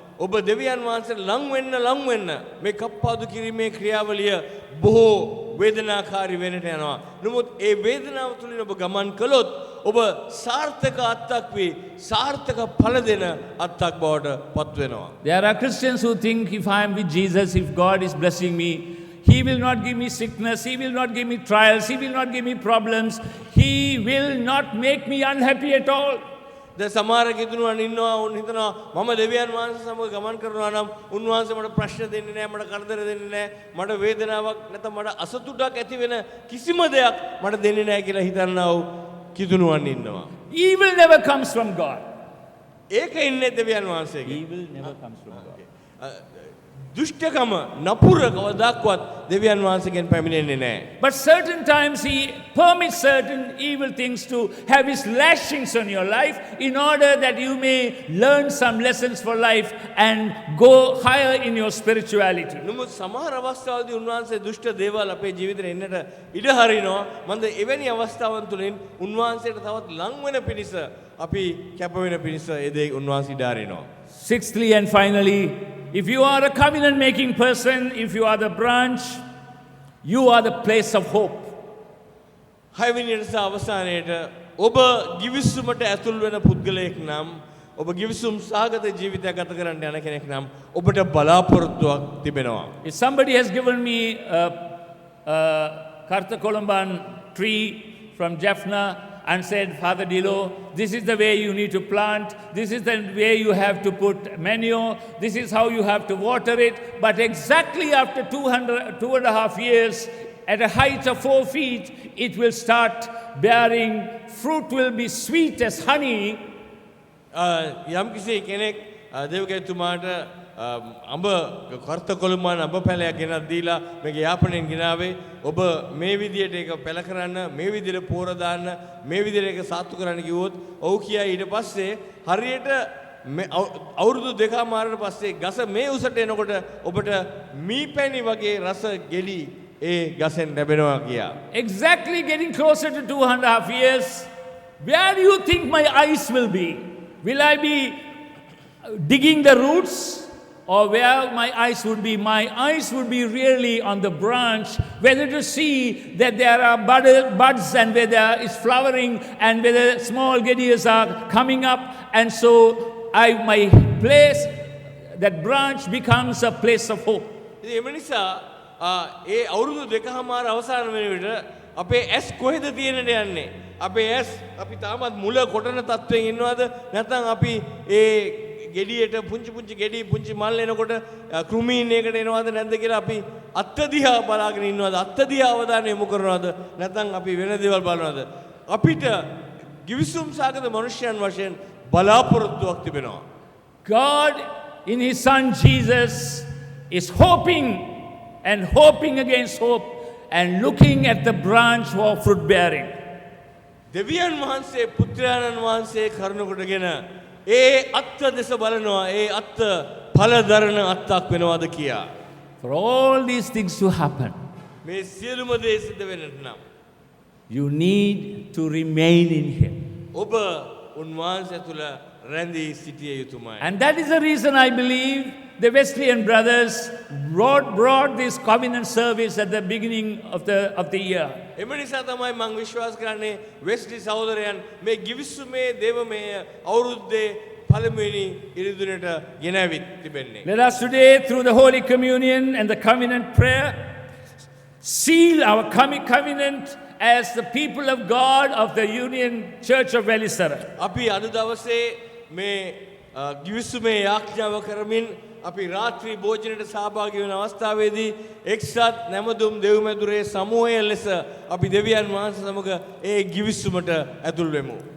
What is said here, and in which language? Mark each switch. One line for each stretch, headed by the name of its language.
Sinhala: ඔබ දෙවියන් වහන්සේට ලං වෙන්න මේ කප්පාදු කිරීමේ ක්‍රියාවලිය බොහෝ වේදනාකාරී වෙන්නට යනවා. නමුත් ඒ වේදනාව තුළින් ඔබ ගමන් කළොත් ඔබ සාර්ථක අත්තක් වී සාර්ථක ඵල දෙන අත්තක් බවට පත් වෙනවා.
English: There are Christians who think if I am with Jesus, if God is blessing me, He will not give me sickness, He will not give me trials, He will not give me problems, He will not make me unhappy at all.
Sinhala: දැන් සමහර කිතුණුවන් ඉන්නවා උන් හිතනවා මම දෙවියන් වහන්සේ සමග ගමන් කරනවා නම් උන්වහන්සේ මට ප්‍රශ්න දෙන්නේ නැහැ මට කරදර දෙන්නේ නැහැ මට වේදනාවක් නැත්නම් මට අසතුටක් ඇති වෙන කිසිම දෙයක් මට දෙන්නේ නැහැ කියලා හිතනවා කිතුණුවන් ඉන්නවා.
English: Evil never comes from God.
Sinhala: ඒක ඉන්නේ දෙවියන් වහන්සේගේ.
English: Evil never comes from God.
Sinhala: දුෂ්ටකම නපුර කවදාක්වත් දෙවියන් වහන්සේගෙන් පැමිණෙන්නේ නැහැ.
English: But certain times He permits certain evil things to have His lashings on your life in order that you may learn some lessons for life and go higher in your spirituality.
Sinhala: නමුත් සමහර අවස්ථාවලදී උන්වහන්සේ දුෂ්ට දේවල් අපේ ජීවිතේ එන්නට ඉඩ හරිනවා. මන්ද එවැනි අවස්ථාවන් තුළින් උන්වහන්සේට තවත් ලං වෙන පිණිස අපි කැප වෙන පිණිස ඒ දේ උන්වහන්සේ ඉඩ හරිනවා.
English: Sixthly and finally, if you are a covenant making person, if you are the branch, you are the place of hope.
Sinhala: හයවෙනියට අවසානයේට ඔබ ගිවිසුමට ඇතුල් වෙන පුද්ගලයෙක් නම් ඔබ ගිවිසුම් සාගත ජීවිතයක් ගත කරන්න යන කෙනෙක් නම් ඔබට බලාපොරොත්තුවක් තිබෙනවා.
English: If somebody has given me a Kartha Kolomban tree from Jaffna and said, Father Dilo, this is the way you need to plant, this is the way you have to put manure, this is how you have to water it. But exactly after 2.5 years, at a height of 4 feet, it will start bearing, fruit will be sweet as honey.
Sinhala: යම් කිසි කෙනෙක් දේවකතුමාට අඹ කර්ත කොළඹන් අඹ පැලයක් ගෙනත් දීලා මේක යාපනයෙන් ගෙනාවේ ඔබ මේ විදියට ඒක පැල කරන්න මේ විදියට පෝර දාන්න මේ විදියට ඒක සාත්තු කරන්න කිව්වොත් ඔව් කියයි ඊට පස්සේ හරියට අවුරුදු දෙකමාරකට පස්සේ ගස මේ උසට එනකොට ඔබට මීපැණි වගේ රස ගෙලි ඒ ගසෙන් ලැබෙනවා කියා.
English: Exactly getting closer to 2.5 years, where do you think my eyes will be? Will I be digging the roots? Or where my eyes would be? My eyes would be really on the branch, whether to see that there are buds and whether there is flowering and whether small geddeas are coming up. And so my place, that branch becomes a place of hope.
Sinhala: එම නිසා ඒ අවුරුදු දෙකමාර අවසාන වෙන විට අපේ ඇස් කොහෙද තියෙන්නට යන්නේ? අපේ ඇස් අපි තාමත් මුල කොටන තත්ත්වයෙන් ඉන්නවද? නැත්නම් අපි ඒ ගෙඩියට පුංචි ගෙඩි පුංචි මල් එනකොට කෘමීන් එකට එනවද නැද්ද කියලා අපි අත්ත දිහා බලාගෙන ඉන්නවද? අත්ත දිහා අවධානය යොමු කරනවද? නැත්නම් අපි වෙන දේවල් බලනවද? අපිට ගිවිසුම් සාගත මනුෂ්‍යයන් වශයෙන් බලාපොරොත්තුවක් තිබෙනවා.
English: God in His Son Jesus is hoping and hoping against hope and looking at the branch for fruit bearing.
Sinhala: දෙවියන් වහන්සේ පුත්‍රයාණන් වහන්සේ කරුණකොටගෙන ඒ අත්ත දෙස බලනවා ඒ අත්ත ඵල දරන අත්තක් වෙනවද කියා.
English: For all these things to happen,
Sinhala: මේ සියලුම දේ සිද්ධ වෙන්නට නම්
English: you need to remain in Him.
Sinhala: ඔබ උන්වහන්සේ තුල රැඳී සිටිය යුතුමයි.
English: And that is the reason I believe the Wesleyan brothers brought this covenant service at the beginning of the year.
Sinhala: එම නිසා තමයි මම විශ්වාස කරන්නේ වෙස්ලි සහෝදරයන් මේ ගිවිසුමේ දේවමය අවුරුද්දේ පළමුවෙනි ඉරිදුනට ගෙනවිත් තිබෙන්නේ.
English: Let us today, through the Holy Communion and the covenant prayer, seal our covenant as the people of God of the Union Church of Velisara.
Sinhala: අපි අද දවසේ මේ ගිවිසුමේ යාඥාව කරමින් අපි රාත්‍රී භෝජනයට සහභාගී වෙන අවස්ථාවේදී එක්සත් නැමදුම් දෙව්මැදුරේ සමූහය ලෙස අපි දෙවියන් වහන්සේ සමග ඒ ගිවිසුමට ඇතුල් වෙමු.